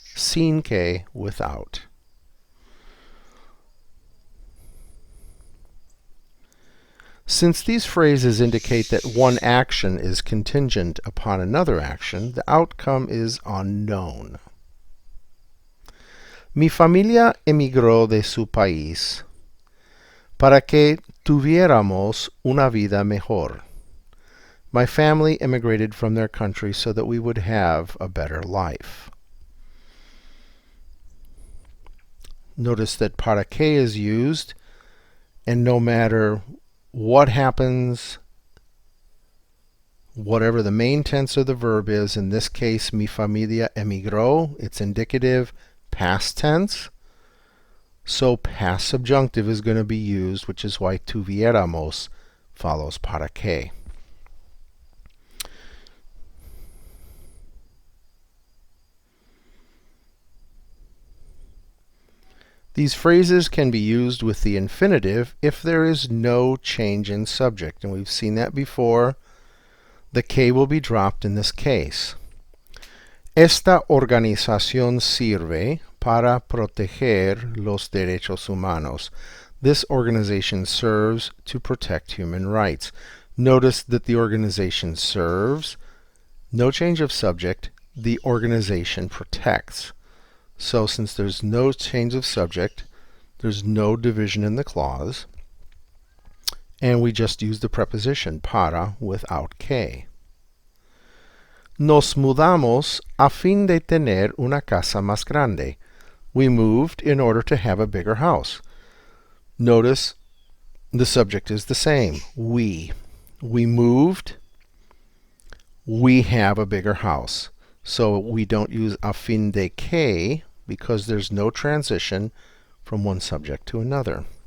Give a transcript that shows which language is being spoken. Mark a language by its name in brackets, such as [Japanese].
[English] Sin que, without. Since these phrases indicate that one action is contingent upon another action, the outcome is unknown. [Spanish] Mi familia emigró de su país para que tuviéramos una vida mejor. [English] My family immigrated from their country so that we would have a better life. Notice that para que is used, and no matter what happens, whatever the main tense of the verb is, in this case, [Spanish] mi familia emigró, [English] it's indicative, past tense. So past subjunctive is going to be used, which is why tuviéramos follows para que. These phrases can be used with the infinitive if there is no change in subject, and we've seen that before. The que will be dropped in this case. [Spanish] Esta organización sirve para proteger los derechos humanos. [English] This organization serves to protect human rights. Notice that the organization serves, no change of subject, the organization protects. So since there's no change of subject, there's no division in the clause, and we just use the preposition para without que. [Spanish] Nos mudamos a fin de tener una casa más grande. [English] We moved in order to have a bigger house. Notice the subject is the same. We. We moved. We have a bigger house. So we don't use a fin de que because there's no transition from one subject to another.